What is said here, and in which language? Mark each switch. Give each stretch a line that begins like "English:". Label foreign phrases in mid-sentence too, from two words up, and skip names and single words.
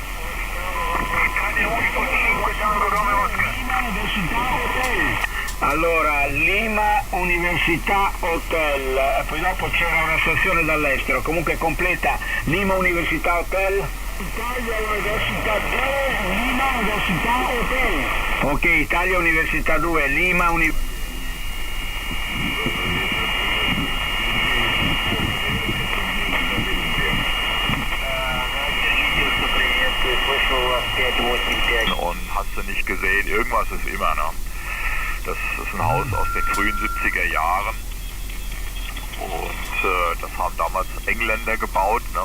Italian: Allora, Lima Università Hotel, poi dopo c'era una stazione dall'estero, comunque completa Lima Università Hotel. Italia Università 2, Lima Università Hotel. Ok, Italia Università 2, Lima Università.
German: Und hast du nicht gesehen, irgendwas ist immer, ne? Das ist ein Haus aus den frühen 70er Jahren und das haben damals Engländer gebaut, ne?